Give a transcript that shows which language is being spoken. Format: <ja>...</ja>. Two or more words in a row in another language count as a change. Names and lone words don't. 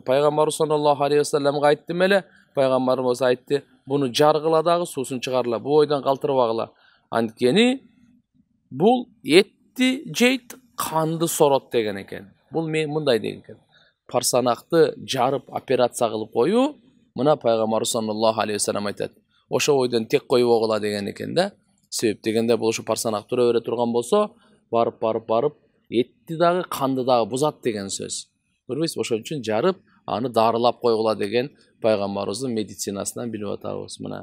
<ky>Пайгамбар</ky> <ar>صلى الله عليه وسلم</ar> <ky>айттым эле, пайгамбарыбыз айтты, буну жаргыла дагы суусун чыгарла, бу ойдон калтырбагыла. Анткени бул жейт канды сорот деген экен. Бул мындай деген экен. Парсанакты жарып операция кылып коюу, мына пайгамбар</ky> <ar>صلى الله عليه وسلم</ar> <ky>айтат. Ошо ойдон тек коюп огула деген экен да. Себеп дегенде бул ушу парсанак тура бере турган болсо, барып этти дагы канды дагы бузат деген сөз. Көрбөйсүз, ошон үчүн жарып, аны дарылап койгула деген пайгамбарыбыздын медицинасынан билип атабыз мына.</ky>